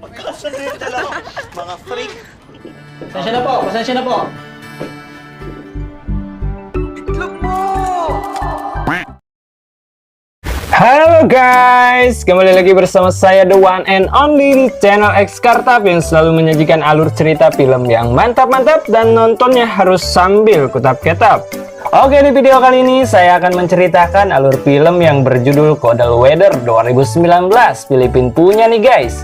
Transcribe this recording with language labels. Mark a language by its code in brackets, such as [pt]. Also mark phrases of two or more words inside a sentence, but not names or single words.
[tl] Sundin dalawa. Mga freak. Pasensya na po, pasensya na po. Itlog mo! [id] Halo guys, kembali lagi bersama saya [en] The One and Only [id] di channel X Kartap yang selalu menyajikan alur cerita film yang mantap-mantap dan nontonnya harus sambil kutap-ketap. Oke, di video kali ini saya akan menceritakan alur film yang berjudul Kodal Weather 2019 Filipina punya nih guys.